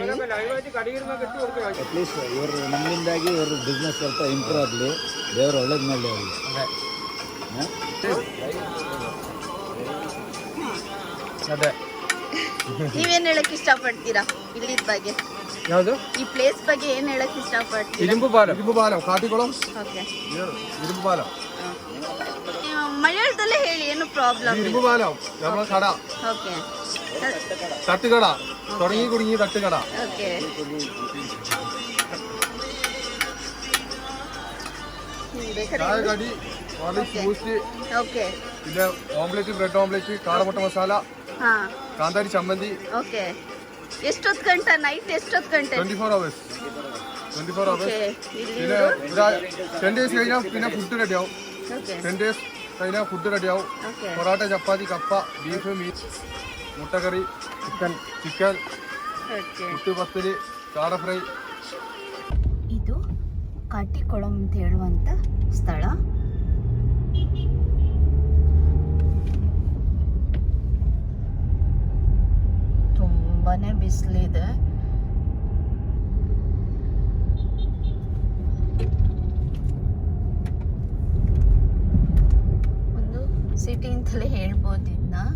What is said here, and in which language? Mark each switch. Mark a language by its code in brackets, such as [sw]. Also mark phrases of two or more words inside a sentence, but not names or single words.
[kn] ಅಟ್ಲೀಸ್ಟ್ ಇವರು ನಮ್ಮಿಂದಾಗಿ ಇವರು ಬಿಸ್ನೆಸ್ ಸ್ವಲ್ಪ ಇಂಪ್ರೂವ್ ಆಗಲಿ, ದೇವರು ಒಳ್ಳೇದು ಮಾಡಲಿ ಅವರಿಗೆ. ಅದೇ ನೀವೇನು ಹೇಳಕ್ ಇಷ್ಟಪಡ್ತೀರಾ ಇಲ್ಲಿದ ಬಗ್ಗೆ? ಯಾವುದು ಈ ಪ್ಲೇಸ್ ಬಗ್ಗೆ ಏನು ಹೇಳಕ್ ಇಷ್ಟಪಡ್ತೀರಾ? [ml] ഇരുമ്പ് പാലം കാട്ടിക്കുളം. [kn] ಓಕೆ, [ml] ഇരുമ്പ് പാലം [kn] ಮಲಯಾಳದಲ್ಲೇ ಹೇಳಿ, ಏನು ಪ್ರಾಬ್ಲಮ್? [ml] ഇരുമ്പ് പാലം നമ്മളെ കട, [kn] ಓಕೆ [ml] തട്ടുകട, തുടങ്ങി കുടുങ്ങി തട്ടുകട. [kn] ಓಕೆ [ml] ചായ കടി, ഹോർലിക്സ്, ബൂസ്റ്റ്, [kn] ಓಕೆ [ml] പിന്നെ ഓംലെറ്റ്, ബ്രെഡ് ഓംലെറ്റ്, കാടമുട്ട മസാല, ಹಾ കാന്താരി ചമ്മന്തി. [kn] ಓಕೆ. ಎಷ್ಟೊತ್ತು ಗಂಟೆ? ನೈಟ್ ಎಷ್ಟೊತ್ತು ಗಂಟೆ? [en] 24 hours. 24 hours. [kn] ಓಕೆ. ಇಲ್ಲಿ [ml] പിന്നെ 10 days കഴിഞ്ഞാൽ പിന്നെ ഫുഡ് റെഡിയാവും. [kn] ಓಕೆ [ml] 10 days കഴിഞ്ഞാൽ ഫുഡ് റെഡിയാവും. [kn] ಓಕೆ [ml] പൊറോട്ട, ചപ്പാത്തി, കപ്പ, ബീഫ്, മീറ്റ്, മുട്ടക്കറി, ചിക്കൻ, [kn] ಓಕೆ. [ml] മുട്ട് പത്തല്, കാട ഫ്രൈ. [kn] ಇದು ಕಾಟಿಕೊಳಂ ಅಂತ ಹೇಳುವಂಥ ಸ್ಥಳ. ತುಂಬಾನೇ ಬಿಸಿಲಿದೆ. ಒಂದು ಸಿಟಿ ಅಂತಲೇ ಹೇಳ್ಬೋದು ಇದನ್ನ.